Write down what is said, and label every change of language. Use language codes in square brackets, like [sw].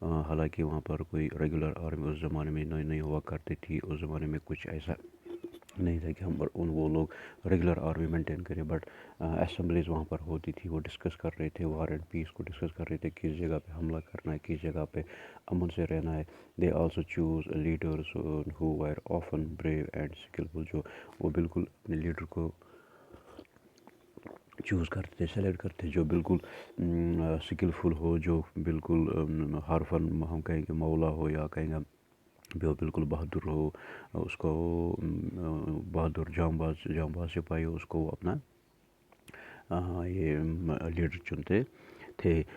[ur] حالانکہ وہاں پر کوئی ریگولر آرمی اس زمانے میں نہیں ہوا کرتی تھی. اس زمانے میں کچھ ایسا نہیں تھا کہ ہم پر وہ لوگ ریگولر آرمی مینٹین کریں, بٹ اسمبلیز وہاں پر ہوتی تھی. وہ ڈسکس کر رہے تھے وار اینڈ پیس کو ڈسکس کر رہے تھے, کس جگہ پہ حملہ کرنا ہے, کس جگہ پہ امن سے رہنا ہے. [en] They also choose leaders who were often brave and skilful. [ur] جو وہ بالکل اپنے لیڈر کو چوز کرتے تھے, سلیکٹ کرتے جو بالکل سکلفل ہو, جو بالکل ہر فن ہم کہیں گے مولا ہو, یا کہیں گے جو بالکل بہادر ہو, اس کو بہادر جام باز سپاہی ہو, اس کو وہ اپنا یہ لیڈر چنتے تھے.